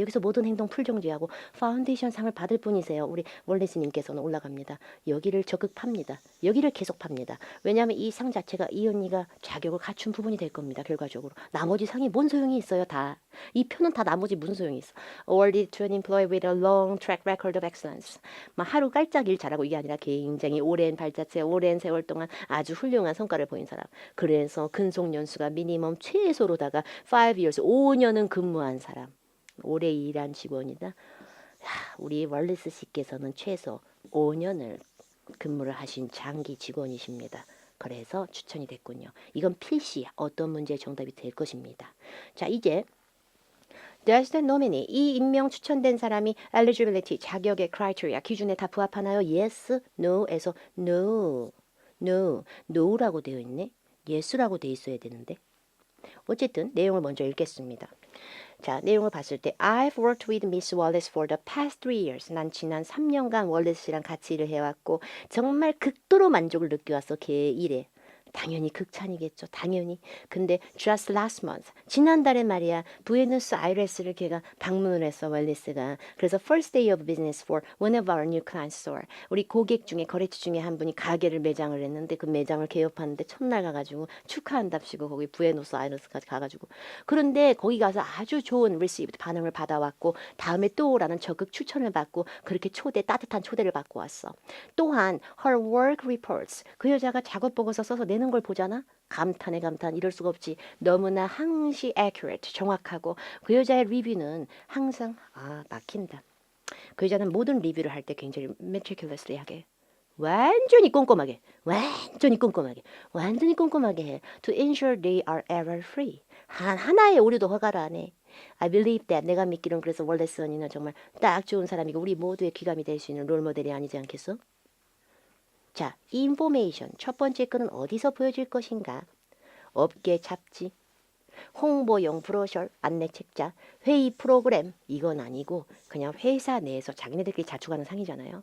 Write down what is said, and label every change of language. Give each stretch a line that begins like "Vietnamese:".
Korean: 여기서 모든 행동 풀정지하고 파운데이션 상을 받을 분이세요. 우리 월레스님께서는 올라갑니다. 여기를 적극 팝니다. 여기를 계속 팝니다. 왜냐하면 이 상 자체가 이 언니가 자격을 갖춘 부분이 될 겁니다. 결과적으로 나머지 상이 뭔 소용이 있어요. 다 이 표는 다 나머지 무슨 소용이 있어.
English: Awarded to an employee with a long track record of excellence.
Korean: 막 하루 깔짝 일 잘하고 이게 아니라 굉장히 오랜 발자취, 오랜 세월 동안 아주 훌륭한 성과를 보인 사람. 그래서 근속 연수가 미니멈 최소로다가
English: 5 years,
Korean: 5년은 근무한 사람. 오래 일한 직원이다. 우리 월리스 씨께서는 최소 5년을 근무를 하신 장기 직원이십니다. 그래서 추천이 됐군요. 이건 필시 어떤 문제의 정답이 될 것입니다. 자, 이제
English: Does the nominee,
Korean: 이 임명 추천된 사람이 eligibility, 자격의 criteria, 기준에 다 부합하나요? Yes, no에서 no, no, no라고 되어 있네. yes라고 되어 있어야 되는데. 어쨌든 내용을 먼저 읽겠습니다. 자, 내용을 봤을 때
English: I've worked with Miss Wallace for the past 3 years.
Korean: 난 지난 3년간 월리스 씨랑 같이 일을 해왔고 정말 극도로 만족을 느껴왔어. 걔 일에. 당연히 극찬이겠죠. 당연히. 근데
English: just last month,
Korean: 지난달에 말이야, 부에노스 아이레스를 걔가 방문을 했어, 월리스가. 그래서
English: first day of business for one of our new client store.
Korean: 우리 고객 중에, 거래처 중에 한 분이 가게를 매장을 했는데 그 매장을 개업하는데 첫날 가가지고 축하한답시고 거기 부에노스 아이레스까지 가가지고. 그런데 거기 가서 아주 좋은 received 반응을 받아왔고 다음에 또 오라는 적극 추천을 받고 그렇게 따뜻한 초대를 받고 왔어. 또한
English: her work reports,
Korean: 그 여자가 작업 보고서 써서 내는 걸 보잖아. 감탄에 감탄. 이럴 수가 없지. 너무나 항시 accurate, 정확하고 그 여자의 리뷰는 항상 막힌다. 그 여자는 모든 리뷰를 할 때 굉장히 meticulously 하게, 완전히 꼼꼼하게, 완전히 꼼꼼하게, 완전히 꼼꼼하게 해.
English: To ensure they are error free.
Korean: 하나의 오류도 허가를 안 해.
English: I believe that,
Korean: 내가 믿기로는 그래서 월레스 언니는 정말 딱 좋은 사람이고 우리 모두의 귀감이 될 수 있는 롤모델이 아니지 않겠어? 자, 인포메이션 첫 번째 거는 어디서 보여질 것인가? 업계 잡지, 홍보용 브로셔, 안내 책자, 회의 프로그램, 이건 아니고 그냥 회사 내에서 자기네들끼리 자축하는 상이잖아요.